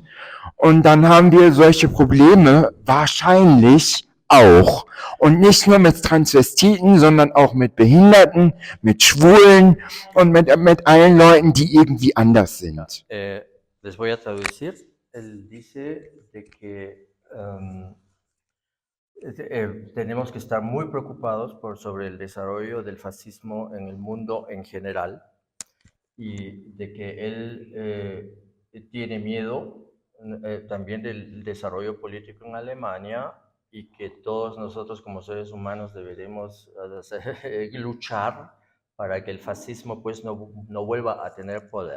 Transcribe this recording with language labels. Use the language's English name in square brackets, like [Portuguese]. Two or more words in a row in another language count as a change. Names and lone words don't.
[German] Und dann haben wir solche Probleme wahrscheinlich auch. Und nicht nur mit Transvestiten, sondern auch mit Behinderten, mit Schwulen und mit allen Leuten, die irgendwie anders sind. [Spanish] Les voy a traducir. Él dice de que tenemos que estar muy preocupados sobre el desarrollo del fascismo en el mundo en general y de que él tiene miedo también del desarrollo político en Alemania y que todos nosotros como seres humanos deberemos luchar para que el fascismo pues no vuelva a tener poder.